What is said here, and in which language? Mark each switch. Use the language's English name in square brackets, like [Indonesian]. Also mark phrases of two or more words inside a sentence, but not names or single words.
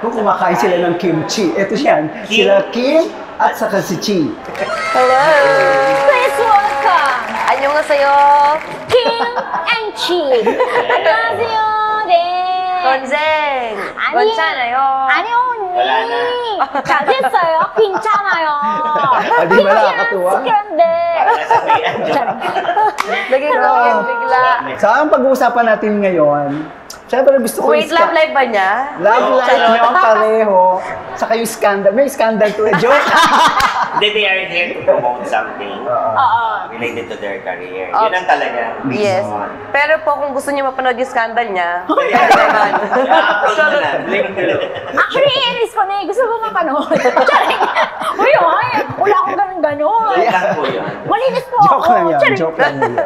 [Filipino] Kung kumakain sila ng kimchi, eto siyan, sila Kim at saka si Chi. [English] Hello! Please welcome [Korean] 안녕하세요. Kim and Chi. 안녕하세요. 네. 건생. 괜찮아요. 아니 언니. [Filipino] Wala na. [Korean] 잘 됐어요. 괜찮아요. [Filipino] Di ba nakakatuwa? [Korean] 그런데. [Filipino] Nasabihan, Jovi. Naging rocket bigla. So, ang pag-uusapan natin ngayon, syempre gusto ko Wait, [English] love life [Filipino] ba niya? [English] Love life [Filipino] niyo ang pareho. Saka yung scandal. May scandal to joke. [English] They are here to promote something related to their career. [Filipino] Yun ang talaga. Yes. Pero po kung gusto niyo mapanood yung scandal niya, Pwede naman. I-upload mo na. [English] Link to [Filipino] Actually, i-release ko na eh. Gusto mo mapanood? Charing. Uy, wala akong ganun-ganun. Wait lang po yun. Malinis po Joke ako. lang yan. Charing. Joke lang yun.